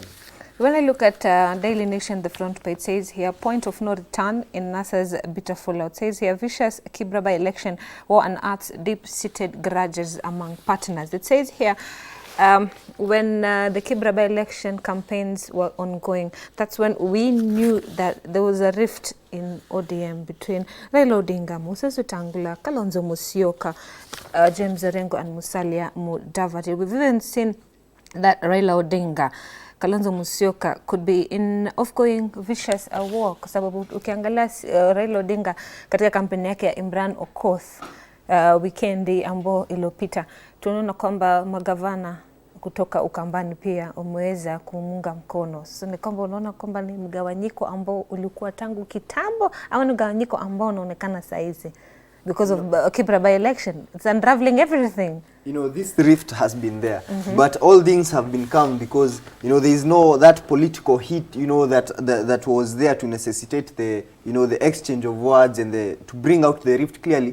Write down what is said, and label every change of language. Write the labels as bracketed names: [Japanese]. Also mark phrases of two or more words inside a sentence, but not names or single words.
[English] When I look at Daily Nation, the front page says here, point of no return in NASA's bitter fallout. Says here, vicious Kibra by-election war unearths deep-seated grudges among partners. It says here, when the Kibra by-election campaigns were ongoing, that's when we knew that there was a rift in ODM between Raila Odinga, Moses Wetangula, Kalonzo Musyoka, James Orengo and Musalia Mudavadi. We've even seen that Raila Odinga Kalonzo Musyoka could be in ongoing vicious war, [Swahili] kwa sababu ukiangalia Raila Odinga katika kampeni yake ya Imran Okoth weekendi ambao iliyopita, tunaona kwamba magavana kutoka Ukambani pia umeweza kumunga mkono. So ni kwamba unaona kwamba ni mgawanyiko ambao ulikuwa tangu kitambo au ni mgawanyiko ambao unaonekana saizi [English] because of Kibra by election. It's unraveling everything. You know, this rift has been there, but all things have been calm because, you know, there is no that political heat, you know, that was there to necessitate the, you know, the exchange of words and to bring out the rift clearly.